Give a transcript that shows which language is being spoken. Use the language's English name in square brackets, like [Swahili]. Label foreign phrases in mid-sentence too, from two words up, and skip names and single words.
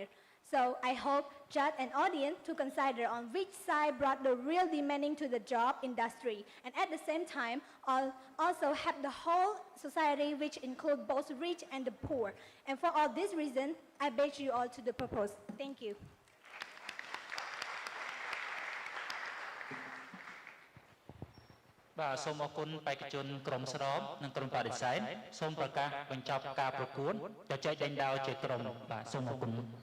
[English] So I hope judge and audience to consider on which side brought the real demanding to the job industry, and at the same time also have the whole society, which include both rich and the poor. And for all these reasons, I beg you all to the propose. Thank you. [Khmer] បាទសូមអរគុណបេក្ខជនក្រុមស្របនិងក្រុមបដិសេធសូមប្រកាសបញ្ចប់ការប្រកួតដោយចែកដែងដោជាក្រុមបាទសូមអរគុណ